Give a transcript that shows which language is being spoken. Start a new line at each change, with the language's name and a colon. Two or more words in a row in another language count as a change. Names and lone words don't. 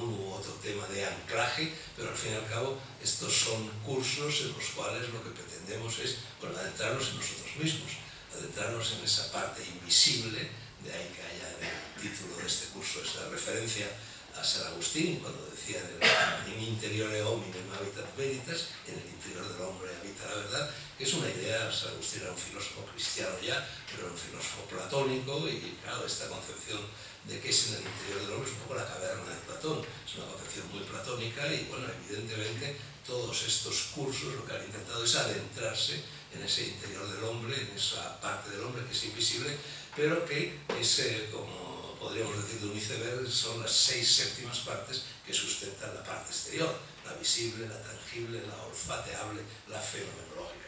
Spanish: uno u otro tema de anclaje, pero al fin y al cabo estos son cursos en los cuales lo que pretendemos es, bueno, adentrarnos en nosotros mismos, adentrarnos en esa parte invisible, de ahí que haya en el título de este curso esa referencia a San Agustín, cuando decía
Latin: in interiore hominem habitat veritas,
Spanish: en el interior del hombre habita la verdad, que es una idea. San Agustín era un filósofo cristiano ya, pero era un filósofo platónico, y claro, esta concepción de que es en el interior del hombre es un poco la caverna de Platón, es una concepción muy platónica, y bueno, evidentemente todos estos cursos lo que han intentado es adentrarse en ese interior del hombre, en esa parte del hombre que es invisible, pero que es como podríamos decir de un iceberg, son las 6 séptimas partes que sustentan la parte exterior, la visible, la tangible, la olfateable, la fenomenológica.